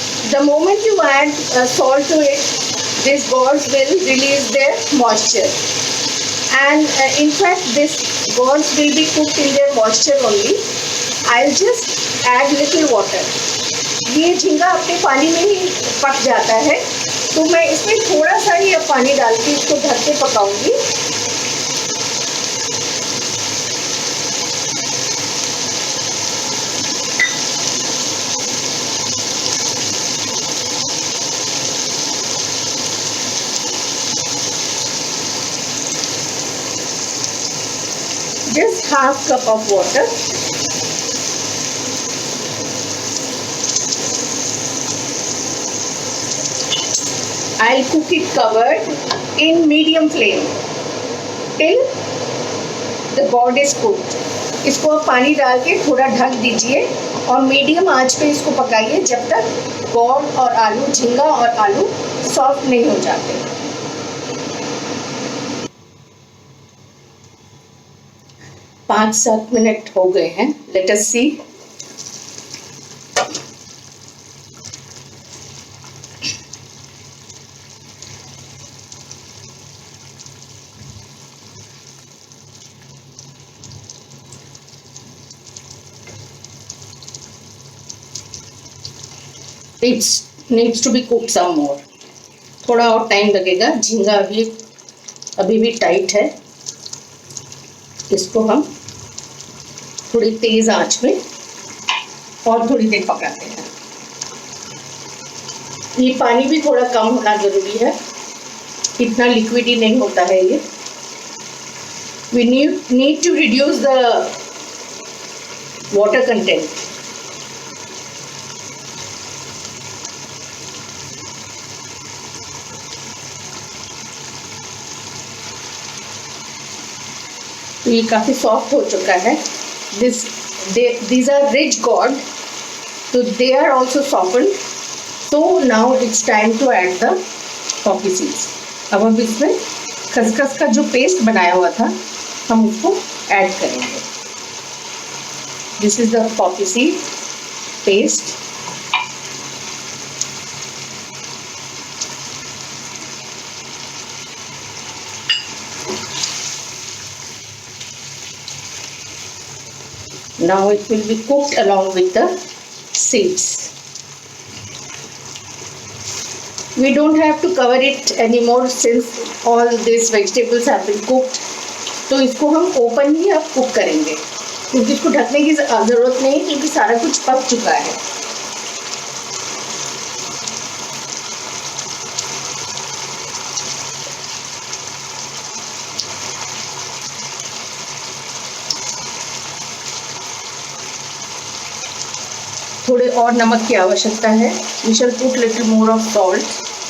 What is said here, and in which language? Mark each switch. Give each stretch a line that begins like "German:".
English: The moment you add salt to it, these gourds will release their moisture. And in fact, this gourds will be cooked in their moisture only. I'll just add little water.
Hindi: ये झींगा अपने पानी में ही पक जाता है, तो मैं इसमें थोड़ा सा ही अब पानी डाल के इसको ढक के पकाऊंगी.
English: Just half cup of water. I'll cook it covered in medium flame till the gourd is cooked.
Hindi: इसको आप पानी डाल के थोड़ा ढक दीजिए और मीडियम आंच पे इसको पकाइए जब तक गोर्ड और आलू, झींगा और आलू सॉफ्ट नहीं हो जाते. 5-7 मिनट हो गए हैं.
English: Let us see. It needs to be cooked some more.
Hindi: थोड़ा और टाइम लगेगा. झींगा अभी भी टाइट है. इसको हम थोड़ी तेज आंच में और थोड़ी देर पकाते हैं. ये पानी भी थोड़ा कम होना जरूरी है, इतना लिक्विड ही नहीं होता है ये.
English: We need to reduce the water content.
Hindi: तो ये काफ़ी सॉफ्ट हो चुका है.
English: These are rich gourd, so they are also softened. So now it's time to add the poppy seeds.
Hindi: अब हम इसमें खसखस का जो पेस्ट बनाया हुआ था हम उसको ऐड करेंगे.
English: This is the poppy seed paste. Now it will be cooked along with the seeds. We don't have to cover it anymore since all these vegetables have been cooked.
Hindi: तो इसको हम open ही अब cook करेंगे, क्योंकि इसको ढकने की ज़रूरत नहीं क्योंकि सारा कुछ पक चुका है। थोड़े और नमक की आवश्यकता है।
English: We shall put little more of salt.